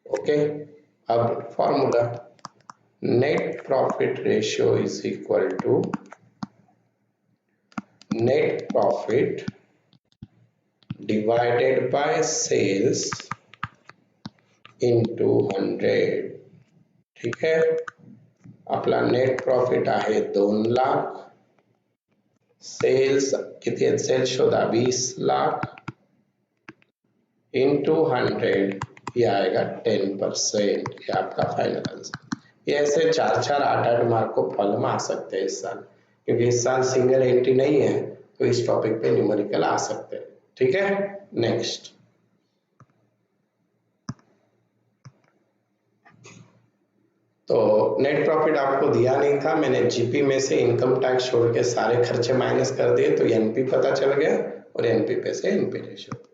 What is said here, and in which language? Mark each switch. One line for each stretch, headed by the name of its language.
English: Okay, अब formula net profit ratio is equal to net profit divided by sales into 100।
Marathi: ठीक है, आपला net profit आहे 2 lakh, cells किती आहेत, सेल्स शोधा 20 लाख इंटू 100,
Hindi: ये आएगा 10%। ये आपका फाइनल आंसर। ये ऐसे 4-4, 8-8 मार्क को प्रॉब्लम आ सकते हैं इस साल, क्योंकि इस साल सिंगल एंट्री नहीं है तो इस टॉपिक पे न्यूमेरिकल आ सकते हैं। ठीक है, नेक्स्ट। तो नेट प्रॉफिट आपको दिया नहीं था, मैंने जीपी में से इनकम टैक्स छोड़ के सारे खर्चे माइनस कर दिए तो एनपी पता चल गया और एनपी पे से एनपी रेशियो।